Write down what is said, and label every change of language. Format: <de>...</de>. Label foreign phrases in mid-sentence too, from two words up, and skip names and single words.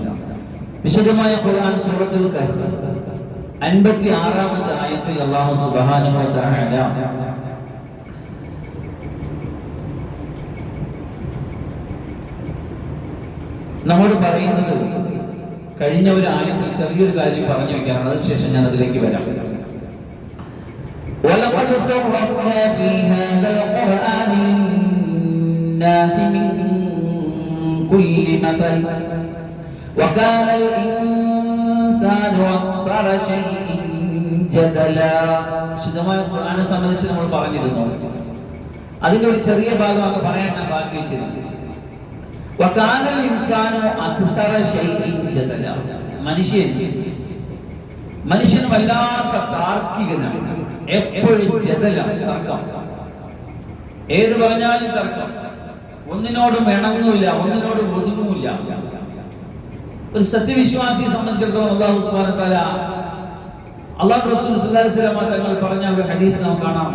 <ml>വിശദമായ ഖുർആൻ സൂറത്തുൽ കഹ്ഫ് 56-ാമത്തെ ആയത്തിൽ</ml> <ar>الله سبحانه وتعالى</ar> <ml>നമ്മോട് പറയുന്നത്, കഴിഞ്ഞ ഒരു ആയത്തിൽ ചെറിയൊരു കാര്യം പറഞ്ഞു വെക്കാനാണ്, അതിനുശേഷം ഞാൻ അതിലേക്ക് വരാം.</ml> <ar>وَلَقَدْ صَرَّفْنَا فِي هَذَا الْقُرْآنِ لِلنَّاسِ مِنْ كُلِّ مَثَلٍ وَكَانَ الْإِنسَانُ أَكْثَرَ شَيْءٍ جَدَلًا.</ar> <ml>വിശുദ്ധമായ ഖുർആനെ സംബന്ധിച്ച് നമ്മൾ പറഞ്ഞിരുന്നു. അതിന്റെ ഒരു ചെറിയ ഭാഗം അങ്ങ് പറയാൻ ഞാൻ ബാക്കി വെച്ചിരുന്നു.</ml> <ar>وَكَانَ الْإِنسَانُ أَكْثَرَ شَيْءٍ جَدَلًا.</ar> <ml>മനുഷ്യൻ വല്ലാത്ത താർക്കികനാണ്. എപ്പോഴും ജദല, തർക്കം. ഏത് പറഞ്ഞാലും തർക്കം. ഒന്നിനോടും ഇണങ്ങൂല, ഒന്നിനോടും ഒതുങ്ങൂല. ഒരു സത്യവിശ്വാസിയെ സംബന്ധിച്ചിടത്തോളം</ml> <ar>الله سبحانه وتعالى,</ar> <ml>അല്ലാഹു റസൂൽ</ml> <ar>صلى الله عليه وسلم</ar> <ml>തങ്ങൾ പറഞ്ഞ ഒരു ഹദീസ് നമുക്ക് കാണാം.</ml>